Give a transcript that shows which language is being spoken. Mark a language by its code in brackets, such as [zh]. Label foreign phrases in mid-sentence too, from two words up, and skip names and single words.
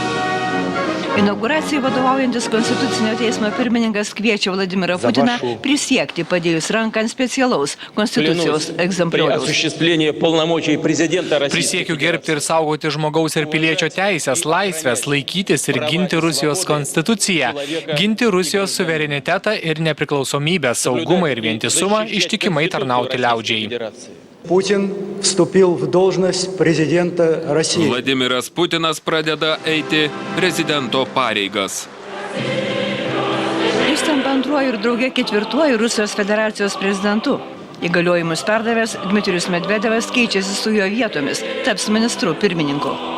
[lt] Inauguracijai vadovaujantis Konstitucinio teismo pirmininkas kviečia Vladimirą Putiną prisiekti padėjus ranką ant specialaus konstitucijos egzemplioriaus. Prisiekiu gerbti ir saugoti žmogaus ir piliečio teisės, laisvės, laikytis ir ginti Rusijos konstituciją, ginti Rusijos suverenitetą ir nepriklausomybę, saugumą ir vientisumą, ištikimai tarnauti liaudžiai. [ru] Putin вступил в должность президента России. [lt] Vladimiras Putinas pradeda eiti prezidento pareigas. Jis tampa antruoju ir drauge 4. Rusijos federacijos prezidentu. Įgaliojimus perdavęs Dmitrijus Medvedevas keičiasi su jo vietomis, taps ministru pirmininku.